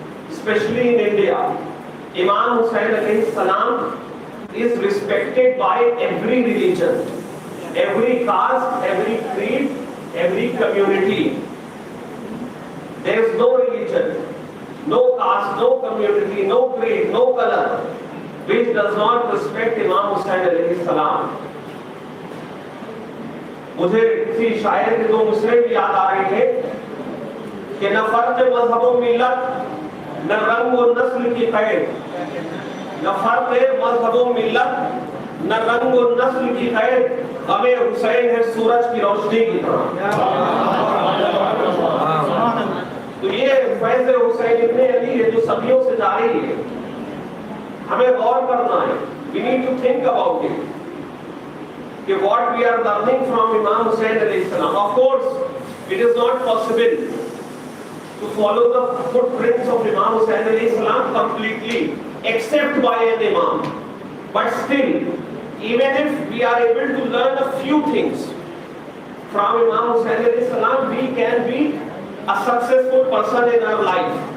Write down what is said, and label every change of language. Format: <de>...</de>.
<en>Especially in India, Imam Hussain alayhi salam is respected by every religion, every caste, every creed, every community. There is no religion, no caste, no community, no creed, no color which does not respect Imam Hussain alayhi salam.</en> <hi>मुझे किसी शायर के दो मुसरे भी याद आ रहे थे कि न फर्क मजहब व मिल्लत, न रंग व नस्ल की कैद, न फर्क मजहब व मिल्लत, न रंग व नस्ल की कैद, हमें हुसैन है सूरज की रोशनी की तरह। तो ये फैज़ हुसैन इब्ने अली है जो सदियों से जारी है, हमें गौर करना है।</hi> <en>We need to think about it. What we are learning from Imam Hussain alayhi salam. Of course, it is not possible to follow the footprints of Imam Hussain alayhi salam completely, except by an Imam. But still, even if we are able to learn a few things from Imam Hussain alayhi salam, we can be a successful person in our life.</en>